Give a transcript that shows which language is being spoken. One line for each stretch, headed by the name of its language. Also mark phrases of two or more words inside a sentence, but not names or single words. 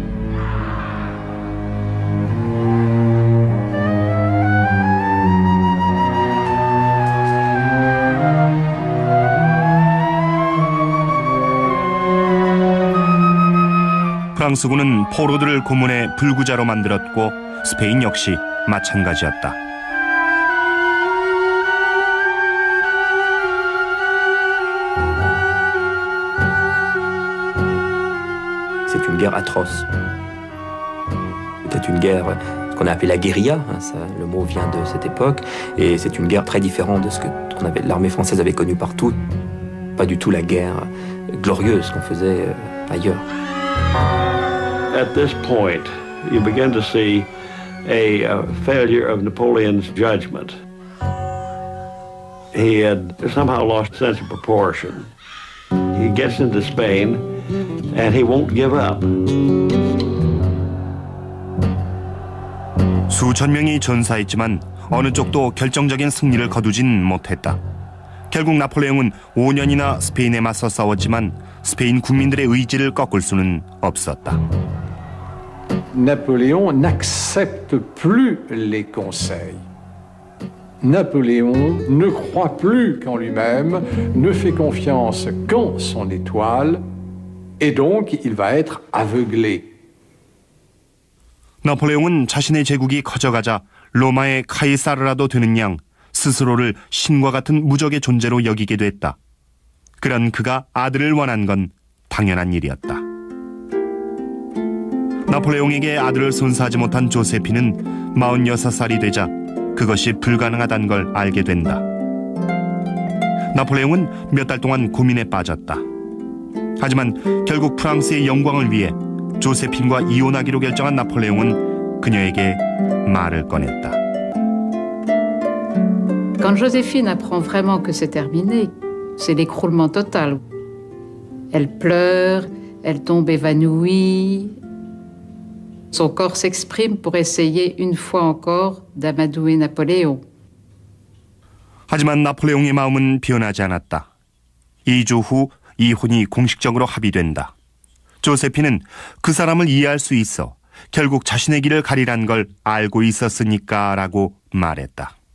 Korean: 프랑스군은 포로들을 고문해 불구자로 만들었고 스페인 역시 마찬가지였다.
French: C'est une guerre atroce. C'était une guerre qu'on a appelée la guérilla, hein, ça, le mot vient de cette époque, et c'est une guerre très différente de ce que l'armée française avait connu partout. Pas du tout la guerre glorieuse qu'on faisait ailleurs.
English: At this point, you begin to see a failure of Napoleon's judgment. He had somehow lost sense of proportion. He gets into Spain, and he won't give up.
Korean: 수천 명이 전사했지만 어느 쪽도 결정적인 승리를 거두진 못했다. 결국 나폴레옹은 5년이나 스페인에 맞서 싸웠지만 스페인 국민들의 의지를 꺾을 수는 없었다.
French: Napoléon n'accepte plus les conseils. Napoléon ne croit plus qu'en lui-même, ne fait confiance qu'en son étoile, et donc il va être aveuglé.
Korean: 나폴레옹은 자신의 제국이 커져가자 로마의 카이사르라도 되는 양 스스로를 신과 같은 무적의 존재로 여기게 됐다. 그런 그가 아들을 원한 건 당연한 일이었다. 나폴레옹에게 아들을 선사하지 못한 조세피는 46살이 되자 그것이 불가능하다는 걸 알게 된다. 나폴레옹은 몇 달 동안 고민에 빠졌다. 하지만 결국 프랑스의 영광을 위해 조세핀과 이혼하기로 결정한 나폴레옹은 그녀에게 말을 꺼냈다.
French: Quand Joséphine apprend vraiment que c'est terminé, c'est l'écroulement total. Elle pleure, elle tombe évanouie. Son corps s'exprime pour essayer une fois encore d'amadouer Napoléon.
Korean: 하지만 나폴레옹의 마음은 변하지 않았다. 2주 후 이혼이 공식적으로 합의된다. 조세피는 그 사람을 이해할 수 있어 결국 자신의 길을 가리란 걸 알고 있었으니까라고 말했다.